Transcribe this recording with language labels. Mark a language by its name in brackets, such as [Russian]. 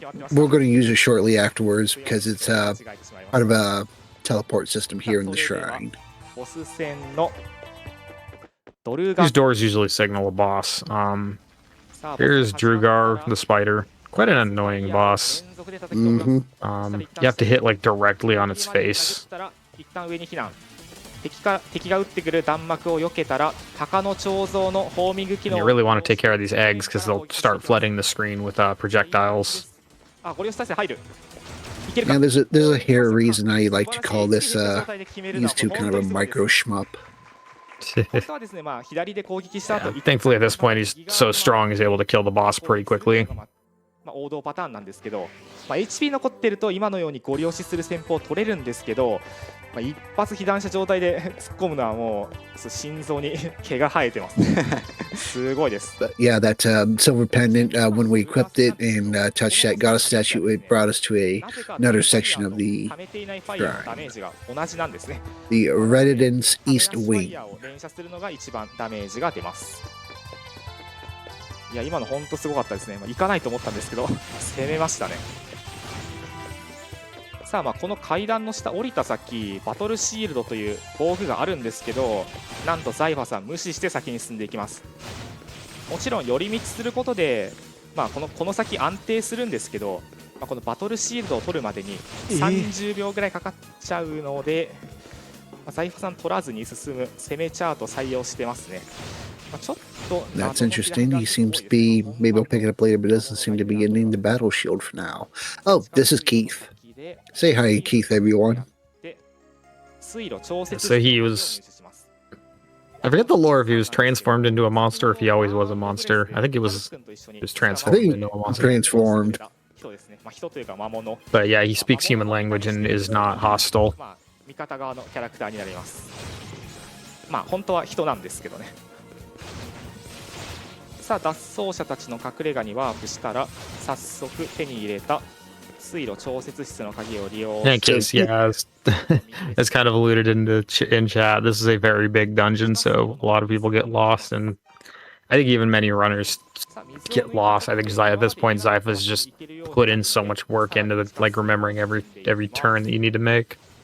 [English] We're going to use it shortly afterwards because it's part of a teleport system here in the shrine. [Japanese] ボス戦のドルガ [English] These doors usually signal a boss. Here's Drugar, the spider. Quite an annoying boss. You have to hit like directly on its face. [Japanese] 一旦上に避難。敵が撃ってくる弾幕を避けたら鷹の彫像のホーミング機 [English] You [Japanese] 能 [English] really want to take care of these eggs because they'll start flooding the screen with projectiles. [Japanese] ゴリ押し体勢入る。いけるか [English] Now, there's a hair reason I like to call this these two kind of a micro shmup. [Japanese] 本当はですね、左で攻撃した後 [English] Thankfully, at this point, he's so strong he's able to kill the boss pretty quickly. [Japanese] 王道パターンなんですけど、HP 残ってると今のようにゴリ押しする戦法を取れるんですけど、一発被弾した状態で突っ込むのはもう心臓に毛が生えてますね。すごいです。 [English] But yeah, that silver pendant, when we equipped it and touched that goddess statue, it brought us to another section of the [Japanese] 溜めていないファイヤーのダメージが同じなんですね。 [English] the Residence East [Japanese] ファイ [English] Wing. [Japanese] ヤーを連射するのが一番ダメージが出ます。いや今の本当すごかったですね。行かないと思ったんですけど攻めましたね。さあこの階段の下降りた先バトルシールドという防具があるんですけど、なんとザイファさん無視して先に進んでいきます。もちろん寄り道することで、この先安定するんですけど、このバトルシールドを取るまでに30秒ぐらいかかっちゃうので、ザイファさん取らずに進む攻めチャート採用してますね。ちょっと [English] That's interesting. He seems to be, maybe I'll pick it up later, but doesn't seem to be getting the battle shield for now. Oh, this is Keith. Say hi, Keith, everyone. So he was... I forget the lore if he was transformed into a monster or if he always was a monster. I think he was transformed into a monster. Transformed. But yeah, he speaks human language and is not hostile. [Japanese] 味方側のキャラクターになります。本当は人なんですけどね。さあ脱走者たちの隠れ家にワープしたら早速手に入れた水路調節室の鍵を利用 [English] In case, yeah, as kind of alluded in chat, this is a very big dungeon, so a lot of people get lost, and I think even many runners get lost. I think at this point, Xipha's just put in so much work into remembering every turn that you need to make.